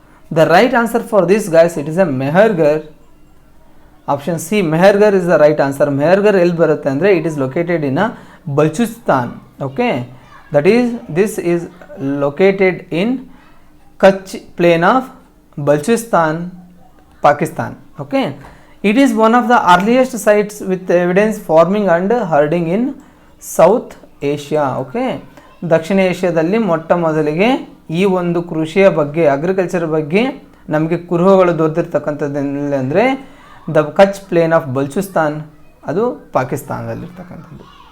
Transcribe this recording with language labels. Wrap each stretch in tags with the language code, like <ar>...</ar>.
<en>The right answer for this guys it is a Mehrgarh. Option C Mehrgarh is the right answer.</en> <kn>Mehrgarh ಎಲ್ಲಿ ಬರುತ್ತೆ ಅಂದರೆ</kn> <en>It is located in Baluchistan. Okay, this is located in Kutch plain of Baluchistan, Pakistan. Okay, it is one of the earliest sites with evidence farming and herding in South Asia.</en> <kn>Okay, ದಕ್ಷಿಣ ಏಷ್ಯಾದಲ್ಲಿ ಮೊಟ್ಟ ಮೊದಲಿಗೆ ಈ ಒಂದು ಕೃಷಿಯ ಬಗ್ಗೆ ಅಗ್ರಿಕಲ್ಚರ್ ಬಗ್ಗೆ ನಮಗೆ ಕುರುಹುಗಳು ದೊರೆತಿರ್ತಕ್ಕಂಥದ್ದು ಅಂದರೆ ದ ಕಚ್ ಪ್ಲೇನ್ ಆಫ್ ಬಲ್ಚುಸ್ತಾನ್, ಅದು ಪಾಕಿಸ್ತಾನದಲ್ಲಿರ್ತಕ್ಕಂಥದ್ದು.</kn>